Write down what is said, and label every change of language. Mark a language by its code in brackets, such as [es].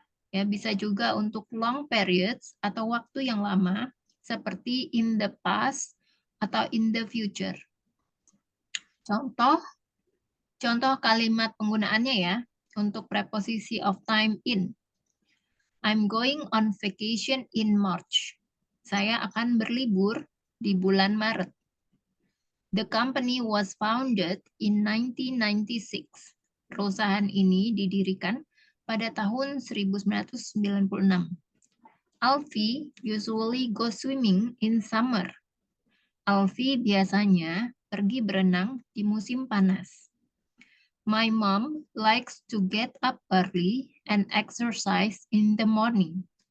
[id] Ya, bisa juga untuk [en] long periods [id] atau waktu yang lama, seperti [en] in the past [id] atau [en] in the future. [id] Contoh Contoh kalimat penggunaannya ya, untuk preposisi [en] of time in. I'm going on vacation in March. [id] Saya akan berlibur di bulan Maret. [en] The company was founded in 1996. [id] Perusahaan ini didirikan pada tahun 1996. [en] Alfie usually go swimming in summer. [id] Alfie biasanya pergi berenang di musim panas. [en] My mom likes to get up early and exercise in the morning.